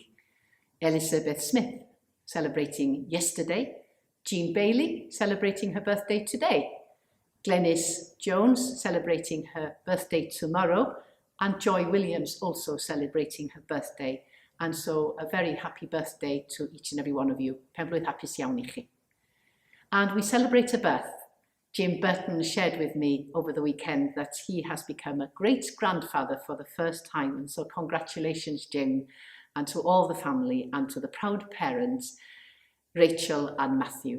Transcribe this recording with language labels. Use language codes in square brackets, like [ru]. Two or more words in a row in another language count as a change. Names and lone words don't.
[en] Elizabeth Smith celebrating yesterday. Jean Bailey celebrating her birthday today. Glenys Jones celebrating her birthday tomorrow, and Joy Williams also celebrating her birthday. And so a very happy birthday to each and every one of you. [cy] Penblwydd hapus iawn I chi. [en] And we celebrate a birth. Jim Burton shared with me over the weekend that he has become a great-grandfather for the first time. And so congratulations, Jim, and to all the family and to the proud parents, Rachel and Matthew.